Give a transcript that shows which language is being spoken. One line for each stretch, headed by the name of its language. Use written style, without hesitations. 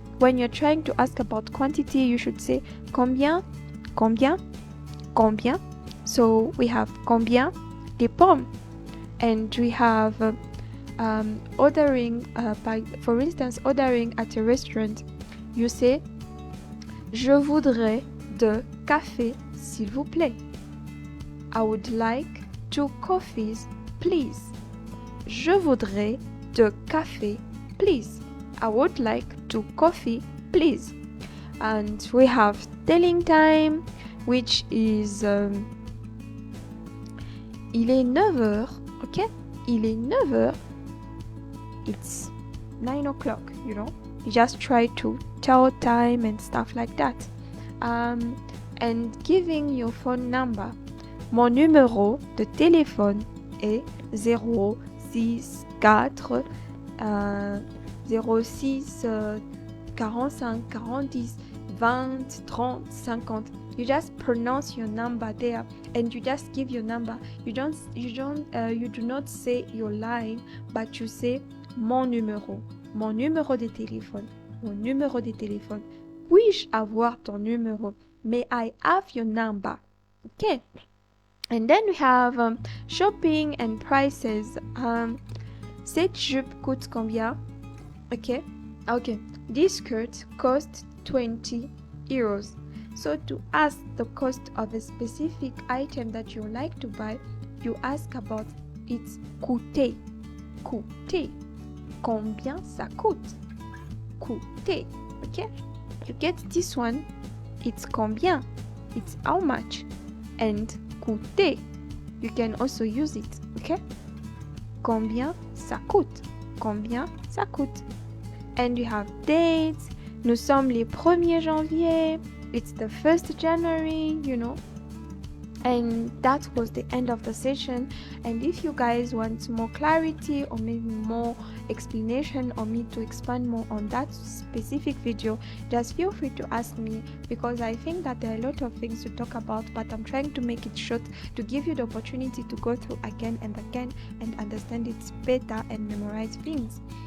English: When you're trying to ask about quantity, you should say combien, combien, combien. So we have
French: combien de pommes,
English: and we have ordering for instance, ordering at a restaurant. You say
French: je voudrais de café s'il vous plaît.
English: I would like 2 coffees, please.
French: Je voudrais de café, please.
English: I would like 2 coffee, please. And we have telling time, which is
French: il est 9h,
English: okay?
French: Il est 9h.
English: It's 9 o'clock, You just try to tell time and stuff like that. And giving your phone number.
French: Mon numéro de téléphone est 064 06 45 40 20 30 50.
English: You just pronounce your number there, and you just give your number. You do not say your line, but you say
French: mon numéro de téléphone,
English: mon numéro de téléphone.
French: Puis-je avoir ton numéro?
English: May I have your number? Okay. And then we have shopping and prices.
French: Cette jupe coûte combien?
English: Okay. This skirt costs 20 euros. So to ask the cost of a specific item that you like to buy, you ask about its coûter. Coûter.
French: Combien ça coûte?
English: Coûter. Okay? You get this one. It's combien. It's how much. And coûter. You can also use it. Okay?
French: Combien ça coûte? Combien ça coûte?
English: And you have dates.
French: Nous sommes les 1er janvier.
English: It's the 1st January, And that was the end of the session. And if you guys want more clarity or maybe more explanation or me to expand more on that specific video, just feel free to ask me, because I think that there are a lot of things to talk about, but I'm trying to make it short to give you the opportunity to go through again and again and understand it better and memorize things.